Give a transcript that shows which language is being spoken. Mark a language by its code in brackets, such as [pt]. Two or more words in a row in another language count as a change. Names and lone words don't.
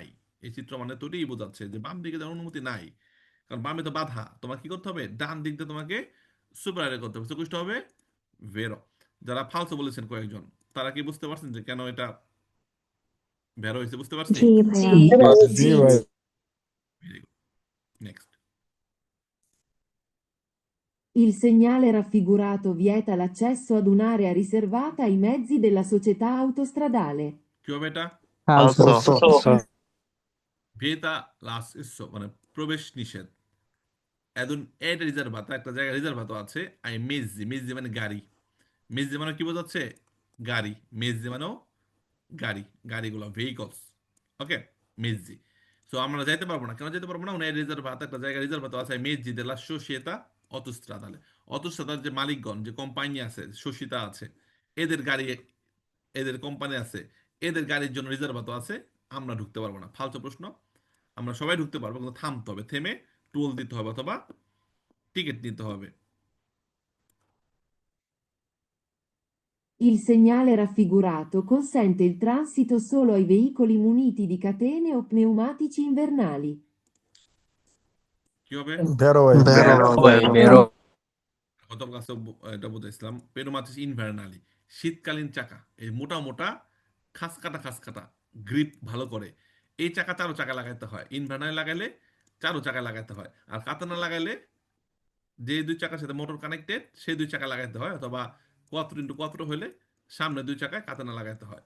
[bn] এই চিত্র মানে তো এটাই বোঝাচ্ছে যে বাম দিকে যাওয়ার অনুমতি নাই, কারণ বামে তো বাধা, তোমার কি করতে হবে? ডান দিক দিয়ে তোমাকে সুপারালে করতে হবে, চকুষটা হবে ভেরো। যারা ফালসো বলেছেন কয়েকজন, তারা কি বুঝতে পারছেন যে কেন এটা বের হয়েছে? বুঝতে পারছি? জি ভাইয়া। জি ভাই। ভেরি গুড, নেক্সট। [it] Il segnale raffigurato vieta l'accesso ad un'area riservata ai mezzi della società autostradale. [bn] কি হবে এটা? [it] Falso. Falso. vieta l'accesso, [bn] মানে প্রবেশ নিষেধ। এখন এড রিজার্ভাতো, একটা জায়গায় রিজার্ভাতো আছে, [it] ai mezzi, [bn] মেজি মানে গাড়ি, মেজি মানে কি বোঝাচ্ছে? গাড়ি, মেজি মানেও গাড়ি, গাড়িগুলো, ভেহিকলস। ওকে, মেজি। সো আমরা যাইতে পারবো না, কেন যেতে পারবো না? উনি রিজার্ভাতো, একটা জায়গায় রিজার্ভাতো আছে, [it] mezzi della società autostradale, [bn] অটোস্ট্রাদার যে মালিকগণ, যে কোম্পানি আছে, সোসিতা আছে, এদের গাড়ি, এদের কোম্পানি আছে, এদের গাড়ির জন্য রিজার্ভাতো আছে, আমরা ঢুকতে পারবো না। ফালতু প্রশ্ন। আমরা সবাই ঢুকতে পারবো, কিন্তু থামতে হবে, থেমে টোল দিতে হবে অথবা টিকিট নিতে হবে। [it] Il segnale raffigurato consente il transito solo ai veicoli muniti di catene o pneumatici invernali. [bn] কি হবে? [it] Vero ভাই। Vero, [bn] ভাই, [it] vero. vero. [bn] গত ক্লাসে এটা বুঝাইছিলাম, [it] pneumatici invernali, [bn] শীতকালীন চাকা, এই মোটা মোটা খাস কাটা গ্রিপ ভালো করে, এই চাকা চারো চাকা লাগাইতে হয়, ইনভার্নালি লাগাইলে চারো চাকা লাগাইতে হয়, আর কাতানা লাগাইলে যে দুই চাকার সাথে মোটর কানেক্টেড সেই দুই চাকা লাগাইতে হয়, অথবা কোয়াত্র ইন্টু কোয়াত্র হলে সামনে দুই চাকায় কাতানা লাগাইতে হয়।